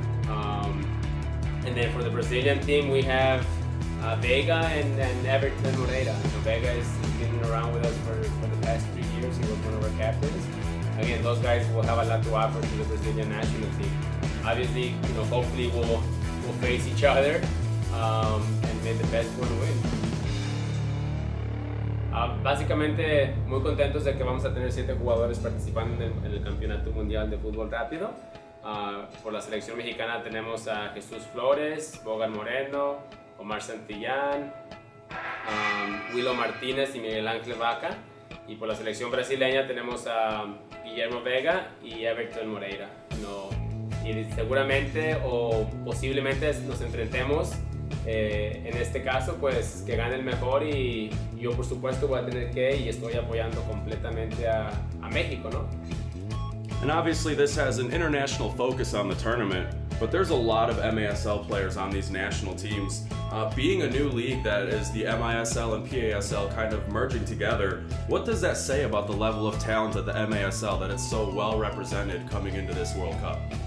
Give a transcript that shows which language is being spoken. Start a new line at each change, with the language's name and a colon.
English: And then for the Brazilian team, we have Vega and Everton Moreira. Vega has been around with us for the past 3 years. He was one of our captains. Again, those guys will have a lot to offer to the Brazilian national team. Obviously, hopefully we'll face each other and make the best one win.
Spanish: Básicamente, muy contentos de que vamos a tener 7 jugadores participando en el Campeonato Mundial de Fútbol Rápido. Por la selección mexicana tenemos a Jesús Flores, Bogar Moreno, Omar Santillán, Willow Martínez y Miguel Ángel Vaca. Y por la selección brasileña tenemos a Guillermo Vega y Everton Moreira. Y seguramente o posiblemente nos enfrentemos en este caso, pues que gane el mejor, y yo por supuesto voy a tener y estoy apoyando completamente a México, ¿no?
English: And obviously this has an international focus on the tournament, but there's a lot of MASL players on these national teams. Being a new league that is the MISL and PASL kind of merging together, what does that say about the level of talent at the MASL that it's so well represented coming into this World Cup?